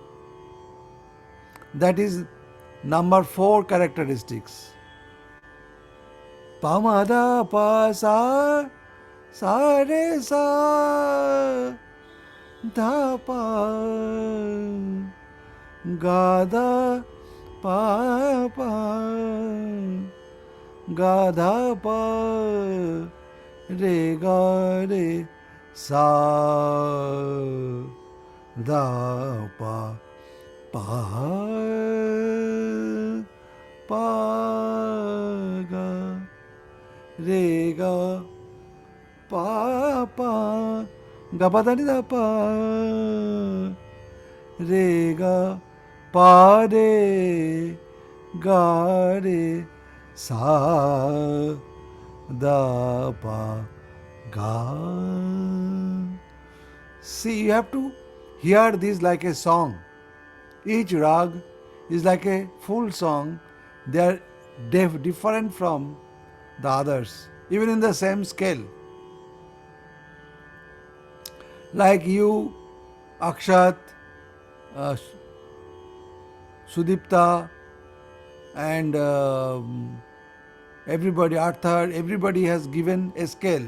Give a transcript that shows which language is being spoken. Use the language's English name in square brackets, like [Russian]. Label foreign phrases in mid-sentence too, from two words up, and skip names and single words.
[English] That is number 4 characteristics. Pa ma da pa sa, sa re sa, da pa ga da pa pa, ga da pa, re ga re sa, da pa pa pa ga, re ga pa pa, ga pa da ni da pa, re ga pa re ga re sa, da pa ga. See, you have to hear this like a song. Each rag is like a full song. They are different from the others, even in the same scale. Like you, Akshat, uh, Sudipta, and everybody, Arthur, everybody has given a scale.